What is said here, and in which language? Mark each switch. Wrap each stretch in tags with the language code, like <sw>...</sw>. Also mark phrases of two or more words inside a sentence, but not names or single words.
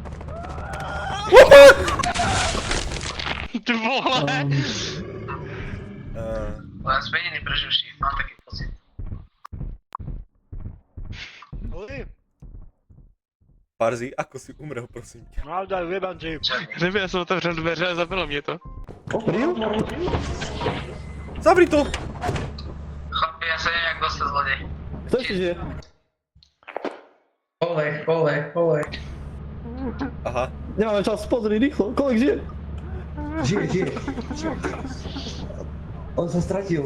<sk>Ty vole! Len sme jediný preživší, mám taký pocit. Oli, Parzi, ako si umrel, prosím ťa. no daj, vyjebám ti.</sk> <cs>Nevím, já jsem otevřel dveře a zabilo mě to.</cs> <sk>Opril? Zavri to! Chlapi, ja sa neviem, jak dostať z lode. Kto ešte žije? Kolek. Aha. Nemáme čas, pozri, rýchlo.</sk> <cs>Kolik žije?</cs> <sk>Žije. On sa stratil.</sk>